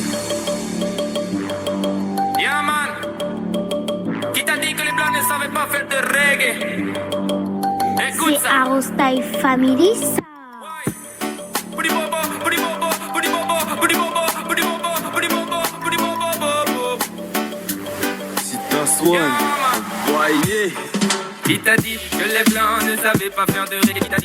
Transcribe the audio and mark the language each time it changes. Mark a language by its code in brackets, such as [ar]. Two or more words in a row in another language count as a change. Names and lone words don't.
[en] Yeah man, [fr] qui t'a dit que les blancs ne savaient pas faire de reggae? Écoute C'est ça. Arostai Family. Booty bobo, booty bobo, booty bobo, booty bobo, booty bobo, booty bobo, booty bobo, bobo. [en] Yeah, man. [fr] Qui t'a dit que les blancs ne savaient pas faire de reggae? Qui t'a dit?